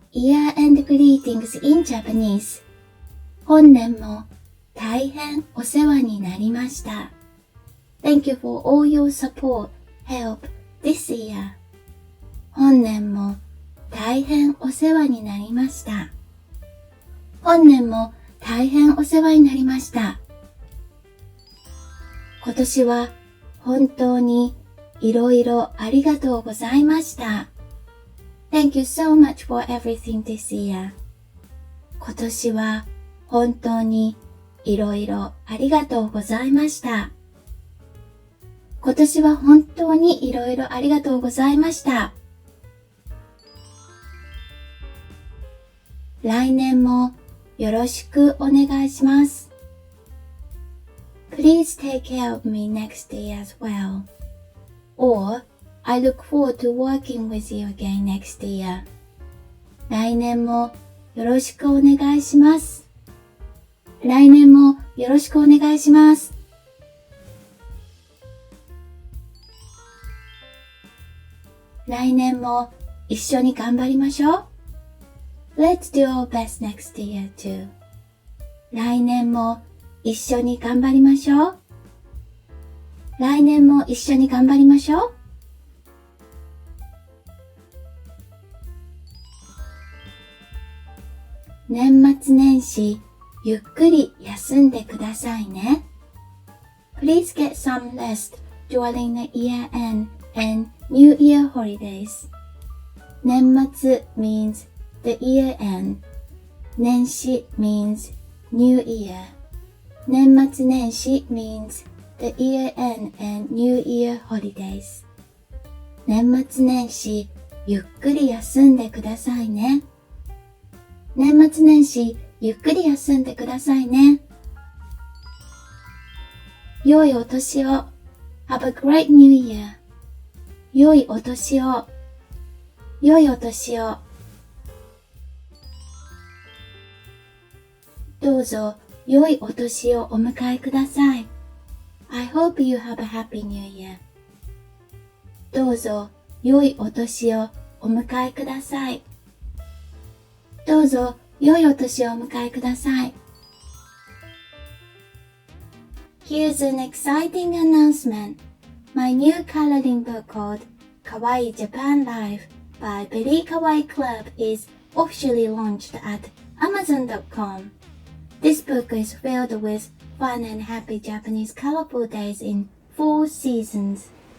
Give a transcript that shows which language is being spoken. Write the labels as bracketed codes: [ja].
[en] Year-end greetings in Japanese. [ja] 本年も大変お世話になりました。 [en] Thank you for all your support, help this year. [ja] 本年も大変お世話になりました。本年も大変お世話になりました。今年は本当にいろいろありがとうございました。 [en] Thank you so much for everything this year. [ja] 今年は本当にいろいろありがとうございました。今年は本当にいろいろありがとうございました。来年もよろしくお願いします。 [en] Please take care of me next year as well. Or, I look forward to working with you again next year. [ja] 来年もよろしくお願いします。来年もよろしくお願いします。来年も一緒に頑張りましょう。 [en] Let's do our best next year too. [ja] 来年も一緒に頑張りましょう。来年も一緒に頑張りましょう。年末年始、ゆっくり休んでくださいね。 [en] Please get some rest during the year end and New Year holidays. 年末 means the year end. 年始 means New Year. 年末年始 means the year end and New Year holidays. [ja] 年末年始、ゆっくり休んでくださいね。年末年始、ゆっくり休んでくださいね。良いお年を。 [en] Have a great new year. [ja] 良いお年を。良いお年を。どうぞ良いお年をお迎えください。 [en] I hope you have a happy new year. [ja] どうぞ良いお年をお迎えください。どうぞ良いお年をお迎えください。 [en] Here's an exciting announcement. My new coloring book called Kawaii Japan Life by Very Kawaii Club is officially launched at Amazon.com. This book is filled with fun and happy Japanese colorful days in 4 seasons.